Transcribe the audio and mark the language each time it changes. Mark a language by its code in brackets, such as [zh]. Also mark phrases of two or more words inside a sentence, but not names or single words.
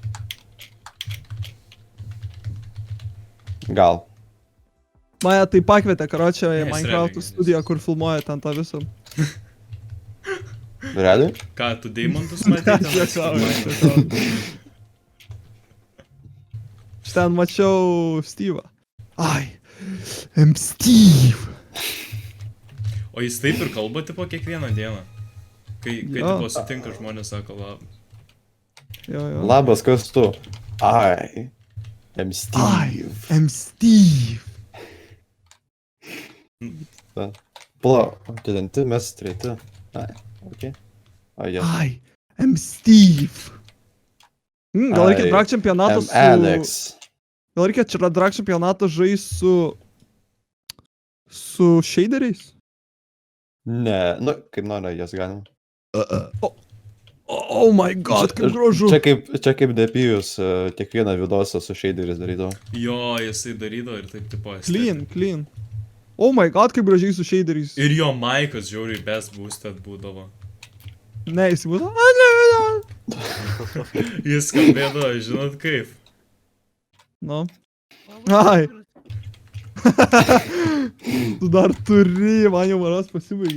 [lt] Gal. Mane tai pakvietė, karočią, į Ne, jis Minecraft realiai studiją, kur filmuoja ten tą visą. Realiai? Ką, tu Deimantus matyti? Aš ten mačiau Steve'ą. [en] I am Steve. [lt] O jis taip ir kalba tipo kiekvieną dieną. Kai Jo. tipo sutinka žmonės, sako labas. Jo. Labas, kas tu? [en] I am Steve. I am Steve. [lt] Pala, kelinti, mes treti. Ai, okei. Ai, jas. Ai, M. Steve. Gal reikia Ai, drag čempionato su... Alex. Gal reikia čia drag čempionato žaisti su shaderiais? Ne, nu, kaip nori, jas galima. [en] Oh my god, [lt] kaip gražu. Čia kaip Depijus kiekvieną vidosą su shaderis darydavo. Jo, jisai darydavo ir taip tipo. [en] Clean. Oh my god, [lt] kaip gražiai su shaderiais. Ir jo maikas žiauriai [en] best boosted [lt] būdavo. Ne, jis būdavo. Jis skambėdavo, žinot kaip. Nu. Ai. Tu dar turi, man jau maras pasibaigė.